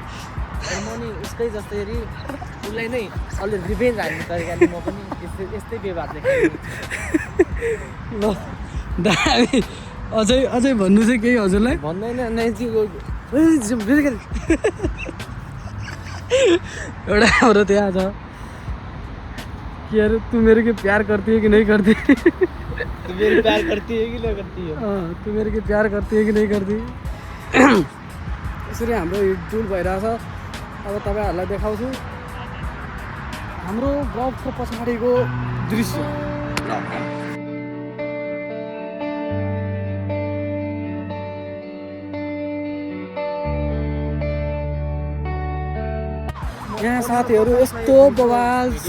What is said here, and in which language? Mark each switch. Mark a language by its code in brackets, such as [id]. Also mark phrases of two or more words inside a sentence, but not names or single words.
[ne] म नि उसकै जस्तै उसलाई नै अलि रिभेन्ज हान्ने तरिकाले म पनि यस्तै व्यवहार देखाएँ। ल दामी, अझै भन्नु चाहिँ केही हजुरलाई? भन्दैन एउटा हाम्रो त्यहाँ छ कि [hi] अरे तू मेरे के प्यार करती है कि नहीं करती? तू मेरे प्यार करती है कि नहीं करती है? तू मेरे के प्यार करती है कि नहीं करती? [ne] यसरी हाम्रो हिडडुल भइरहेछ। अब तपाईँहरूलाई देखाउँछु हाम्रो ब्लगको पछाडिको दृश्य। यहाँ साथीहरू यस्तो बवाल छ।